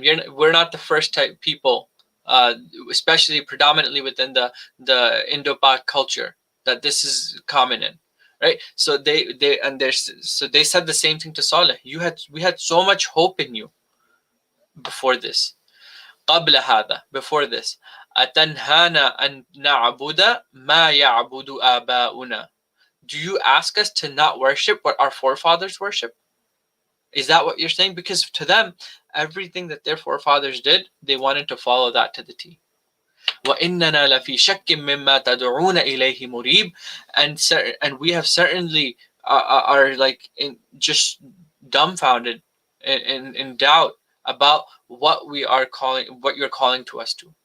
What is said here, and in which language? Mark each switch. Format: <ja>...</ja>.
<en>We're not the first type people, especially predominantly within the Indo-Pak culture, that this is common in. Right? So they said the same thing to Saleh. We had so much hope in you before this.</en> <ar>قبل هذا,</ar> <en>before this.</en> <ar>أتنهانا أن نعبد ما يعبد آباؤنا.</ar> <en>Do you ask us to not worship what our forefathers worship? Is that what you're saying? Because to them, everything that their forefathers did, they wanted to follow that to the T.</en> <ar>وَإِنَّنَا لَفِي شَكٍّ مِّمَّا تَدْعُونَ إِلَيْهِ مُرِيبٍ.</ar> <en>And we have certainly are like just dumbfounded in doubt about what you're calling to us to.</en>